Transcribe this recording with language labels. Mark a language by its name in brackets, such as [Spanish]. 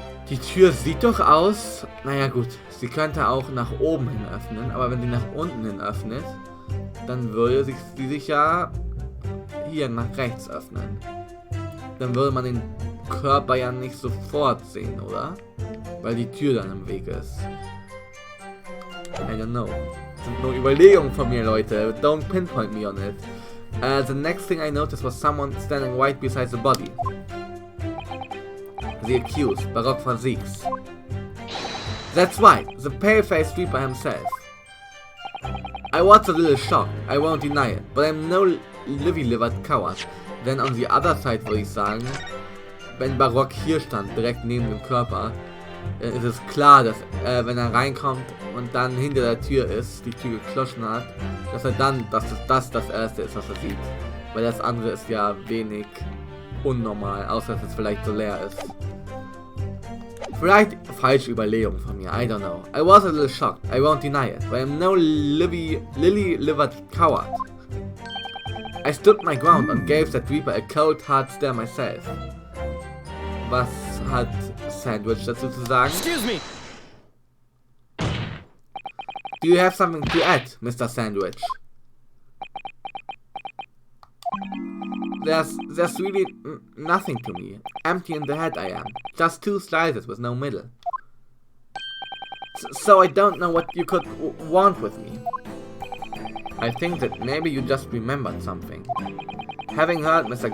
[German] Die Tür sieht doch aus... Naja gut, sie könnte auch nach oben hin öffnen, aber wenn sie nach unten hin öffnet, dann würde sie sich ja hier nach rechts öffnen. Dann würde man den Körper ja nicht sofort sehen, oder? Weil die Tür dann im Weg ist. [English] I don't know. [German] Das sind nur Überlegungen von mir, Leute. [English] Don't pinpoint me on it. The next thing I noticed was someone standing right beside the body. The accused, Verkäufer Van Zieks. That's right, the pale-faced Reaper himself. I was a little shocked, I won't deny it, but I'm no livy-livered coward. [German] Denn [English] on the other side [German] würde ich sagen, wenn Barock hier stand, direkt neben dem Körper, dann ist es klar, dass wenn er reinkommt und dann hinter der Tür ist, die Tür geschlossen hat, dass er dann, dass das erste ist, was er sieht. Weil das andere ist ja wenig unnormal, außer dass es vielleicht so leer ist. Vielleicht falsche Überlegung von mir, [English] I don't know. I was a little shocked, I won't deny it, but I'm no lily-livered coward. I stood my ground and gave that Reaper a cold hard stare myself. [German] Was hat Sandwich dazu zu sagen? [English] Excuse me. Do you have something to add, Mr. Sandwich? There's really nothing to me. Empty in the head I am. Just 2 slices with no middle. So I don't know what you could want with me. I think that maybe you just remembered something. Having heard Mr.